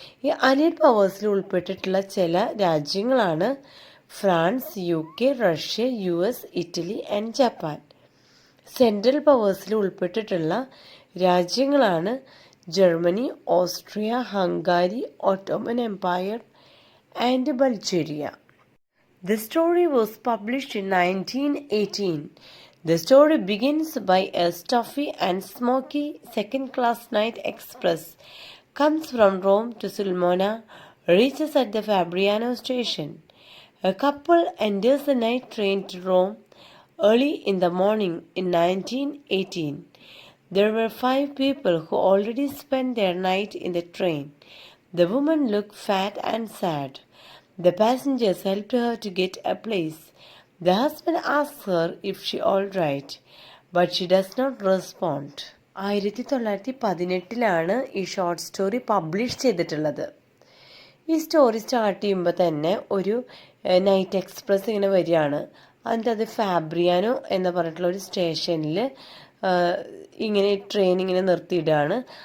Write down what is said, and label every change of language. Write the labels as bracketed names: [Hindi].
[Malayalam] ഈ അലീഡ് പവേഴ്സിൽ ഉൾപ്പെട്ടിട്ടുള്ള ചില രാജ്യങ്ങളാണ് France, UK, Russia, US, Italy and Japan. Central പവേഴ്സിൽ ഉൾപ്പെട്ടിട്ടുള്ള രാജ്യങ്ങളാണ് Germany, Austria, ഹംഗാരി, Ottoman Empire and Bulgaria. [English] The story was published in 1918. The story begins by a stuffy and smoky second-class night express comes from Rome to Sulmona, reaches at the Fabriano station. A couple enters the night train to Rome early in the morning in 1918. There were 5 people who already spent their night in the train. The woman looked fat and sad. The passengers helped her to get a place. The husband asks her if she all right, but she does not respond. [Malayalam] 1918 ഈ short story publish ചെയ്തിട്ടുള്ളത്. ഈ story start ചെയ്യുമ്പോൾ തന്നെ ഒരു night express ഇങ്ങനെ വരികയാണ്. അതിൻ്റെ അത് ഫാബ്രിയാനോ എന്ന് പറഞ്ഞിട്ടുള്ള ഒരു സ്റ്റേഷനിൽ ഇങ്ങനെ ട്രെയിൻ ഇങ്ങനെ നിർത്തിയിടുകയാണ്.